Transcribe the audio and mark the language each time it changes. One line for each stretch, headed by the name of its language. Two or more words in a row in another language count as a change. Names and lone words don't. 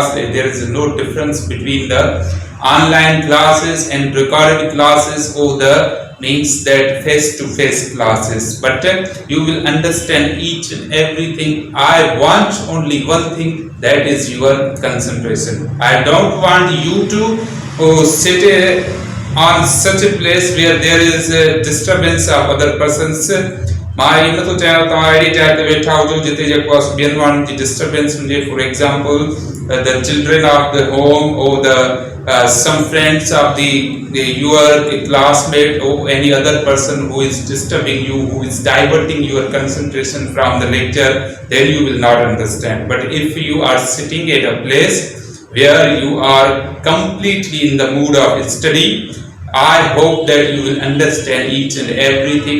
English: There is no difference between the online classes and recorded classes or the means that face-to-face classes. But you will understand each and everything. I want only one thing, that is your concentration. I don't want you to sit on such a place where there is a disturbance of other persons.
Sindhi: मां इन तो चाहियां तव्हां अहिड़ी जाइ ते वेठा हुजो जिते जेको आहे ॿियनि माण्हुनि जी डिस्टर्बेंस हुजे.
English: for example the children of the home or the some friends of the your classmate or any other person who is disturbing you, who is diverting your concentration from the lecture, then you will not understand. But if you are sitting at a place where you are completely in the mood of study, I hope that you will understand each and everything.